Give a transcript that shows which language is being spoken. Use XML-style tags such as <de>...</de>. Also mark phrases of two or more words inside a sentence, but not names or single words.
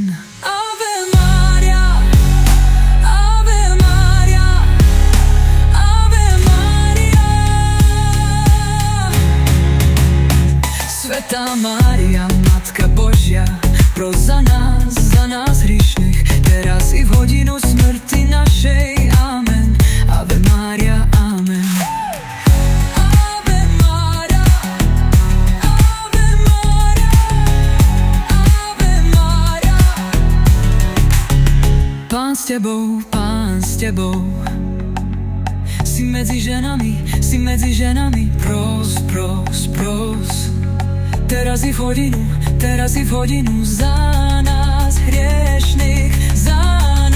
<la>Ave Maria, Ave Maria, Ave Maria.</la> <sk>Svätá Mária, Matka Božia, pros za nás hriešnych, teraz i v hodinu smrti našej.</sk> <la>Amen. Ave Maria, amen. Ave Maria, Ave Maria, Ave Maria.</la> <sk>Pán s tebou, si medzi ženami, pros, pros, pros. Teraz i v hodinu, za nás hriešnych, za</sk>